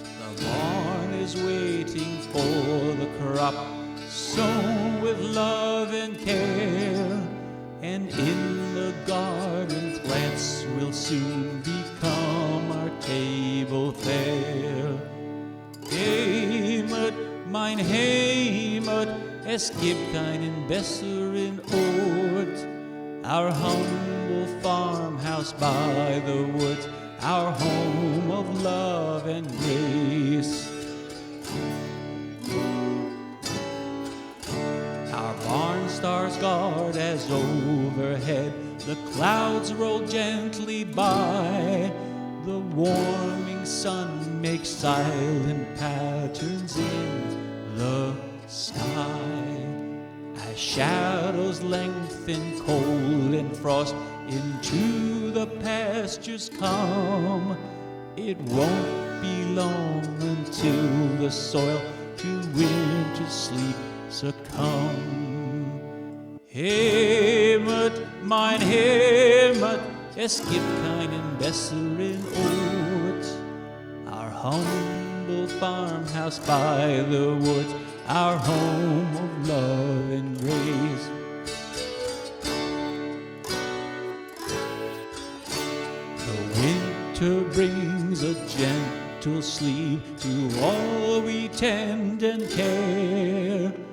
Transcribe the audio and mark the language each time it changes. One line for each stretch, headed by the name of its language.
English: The barn is waiting for the crop, sown with love and care, and in the garden plants will soon become our table fare.
German: Heemet, mein Heemet, es gibt keinen besseren Ort.
English: Our humble farmhouse farmhouse by the woods, our home of love and grace. Our barn stars guard as overhead the clouds roll gently by. The warming sun makes silent patterns in the sky. As shadows lengthen, cold and frost into the pastures come, it won't be long until the soil to winter's sleep succumb.
German: Heemet, mein Heemet, es gibt keinen besseren Ort.
English: Our humble farmhouse by the woods, our home of love and grace. The winter brings a gentle sleep to all we tend and care.